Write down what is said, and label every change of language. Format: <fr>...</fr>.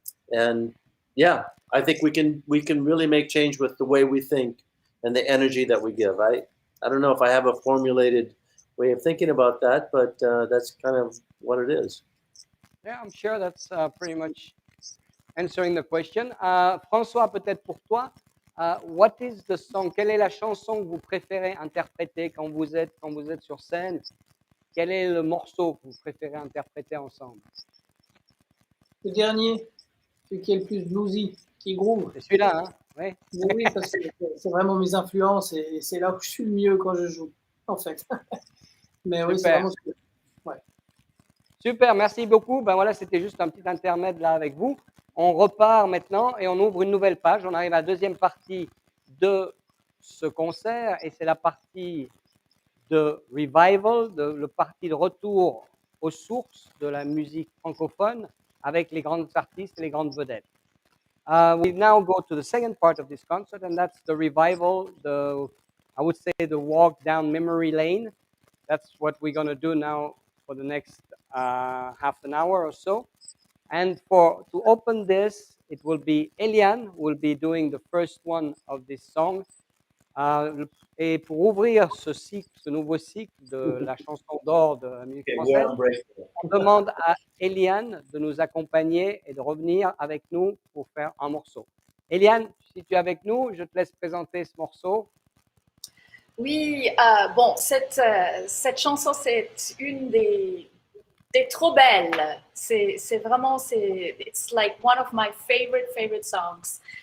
<en>And yeah, I think we can really make change with the way we think and the energy that we give. I don't know if I have a formulated way of thinking about that, but that's kind of what it is. Yeah, I'm sure that's pretty much answering the question. François,</en> <fr>peut-être pour toi,</fr> <en>what is the song?</en> <fr>Quelle est la chanson que vous préférez interpréter quand vous êtes sur scène? Quel est le morceau que vous préférez interpréter ensemble? Le dernier, celui qui est le plus bluesy, qui groove. C'est celui-là, hein? Oui. Oui, parce que c'est vraiment mes influences et c'est là où je suis le mieux quand je joue, en fait. Mais oui, c'est vraiment... Ouais. Super, merci beaucoup. Ben voilà, c'était juste un petit intermède là avec vous. On repart maintenant et on ouvre une nouvelle page. On arrive à la deuxième partie de ce concert et c'est la partie de revival, le parti de retour aux sources de la musique francophone avec les grands artistes et les grandes vedettes.</fr> <en>We now go to the second part of this concert, and that's the revival, I would say the walk down memory lane. That's what we're going to do now for the next half an hour or so. And to open this, it will be Eliane who will be doing the first one of this song.</en> <fr>Et pour ouvrir ce nouveau cycle de la chanson d'or de la musique française, on demande à Eliane de nous accompagner et de revenir avec nous pour faire un morceau. Eliane, si tu es avec nous, je te laisse présenter ce morceau. Oui, bon, cette chanson, c'est une des trop belles. C'est vraiment,</fr> <en>it's like one of my favorite songs.</en>